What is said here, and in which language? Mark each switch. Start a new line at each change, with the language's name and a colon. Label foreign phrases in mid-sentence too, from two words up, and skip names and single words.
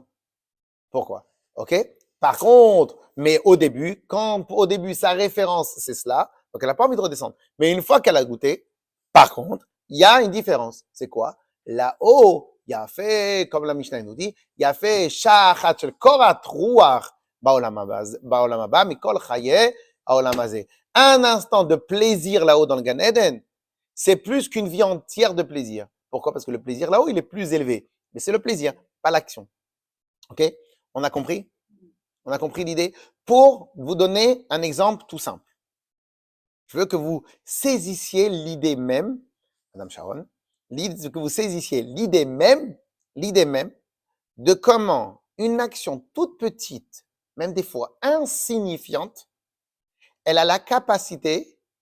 French: Pourquoi? OK? Par contre, mais au début, sa référence, c'est cela, donc elle n'a pas envie de redescendre. Mais une fois qu'elle a goûté, par contre, il y a une différence. C'est quoi? Là-haut, il y a fait, comme la Mishnah nous dit, il y a fait
Hebrew: שעה אחת של קורת רוח בעולם הבא מכל חיי העולם הזה.
French: Un instant de plaisir là-haut dans le Gan Eden, c'est plus qu'une vie entière de plaisir. Pourquoi? Parce que le plaisir là-haut, il est plus élevé. Mais c'est le plaisir, pas l'action. OK? On a compris? On a compris l'idée? Pour vous donner un exemple tout simple, je veux que vous saisissiez l'idée même, Madame Sharon, que vous saisissiez l'idée même de comment une action toute petite, même des fois insignifiante, elle a la capacité